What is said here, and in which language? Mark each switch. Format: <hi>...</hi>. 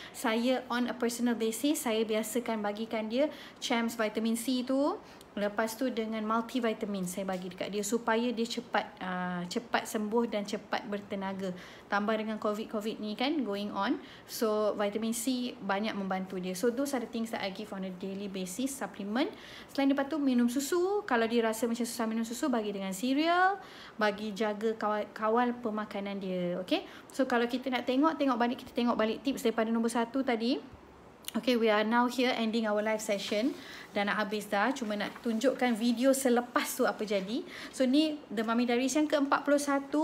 <ms>Saya on a personal basis, saya biasakan bagikan dia Champs Vitamin C tu. Lepas tu dengan multivitamin saya bagi dekat dia supaya dia cepat sembuh dan cepat bertenaga. Tambah dengan COVID ni kan going on. So vitamin C banyak membantu dia.</ms> <en>So those are the things that I give on a daily basis, supplement.</en> <ms>Selain daripada tu minum susu. Kalau dia rasa macam susah minum susu, bagi dengan cereal. Bagi jaga kawal pemakanan dia. Okay. So kalau kita nak tengok balik, kita tengok balik tips daripada nombor 1 tadi.</ms> <en>Okay, we are now here ending our live session.</en> <ms>Dah nak habis dah. Cuma nak tunjukkan video selepas tu apa jadi. So ni The Mummy Diaries yang ke-41.</ms>